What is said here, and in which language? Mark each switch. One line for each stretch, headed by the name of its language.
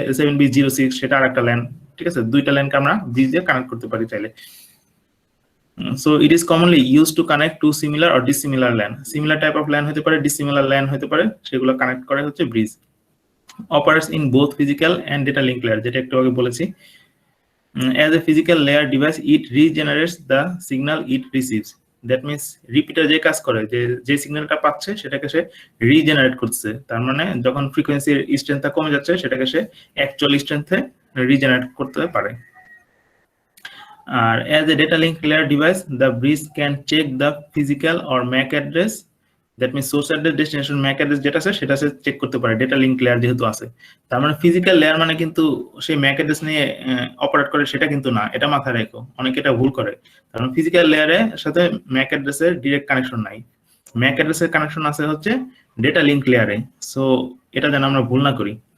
Bangla: 7B06 সেটা আর একটা LAN, ঠিক আছে। দুইটা ল্যানকে আমরা ব্রিজ দিয়ে কানেক্ট করতে পারি চাইলে।
English: So it is commonly used to connect two similar or dissimilar LAN. Similar type of LAN
Bangla: হতে পারে, dissimilar LAN হতে পারে, সেগুলো কানেক্ট করে হচ্ছে bridge.
English: Operates in both physical and data link layer,
Bangla: যেটা একটু আগে বলেছি।
English: As a physical layer device, it regenerates the signal it receives. That means
Bangla: repeater যে কাজ করে, যে সিগন্যালটা পাচ্ছে সেটাকে সে রিজেনারেট করছে। তার মানে যখন ফ্রিকোয়েন্সির স্ট্রেংথটা কমে যাচ্ছে, সেটাকে সে অ্যাকচুয়াল স্ট্রেংথে রিজেনারেট করতে পারে।
English: As a data link layer device, the bridge can check the physical or MAC address, that means source address, destination MAC address
Bangla: যেটা আছে সেটা সে চেক করতে পারে ডেটা লিঙ্ক লেয়ার যেহেতু আছে। তার মানে ফিজিক্যাল লেয়ার মানে কিন্তু সেই MAC address নিয়ে অপারেট করে সেটা কিন্তু না, এটা মাথায় রাখো, অনেকে এটা ভুল করে। কারণ ফিজিক্যাল লেয়ারের সাথে MAC address এর ডাইরেক্ট কানেকশন নাই, MAC address এর কানেকশন আছে হচ্ছে ডেটা লিঙ্ক লেয়ারে। সো এটা যেন আমরা ভুল না করি।